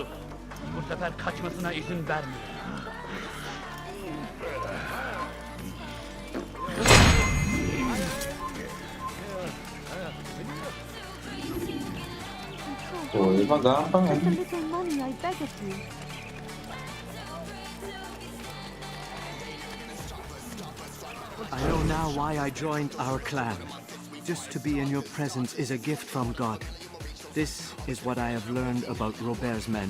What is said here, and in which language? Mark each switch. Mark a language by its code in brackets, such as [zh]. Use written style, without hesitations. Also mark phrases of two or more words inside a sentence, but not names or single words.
[tr] Bu sefer kaçmasına izin vermeyin. [id] Oh, ini mah gampang [en] Just a [id] kan? [en] little money, I beg of you. I know now why I joined our clan. Just to be in your presence is a gift from God. This is what I have learned about Robert's men.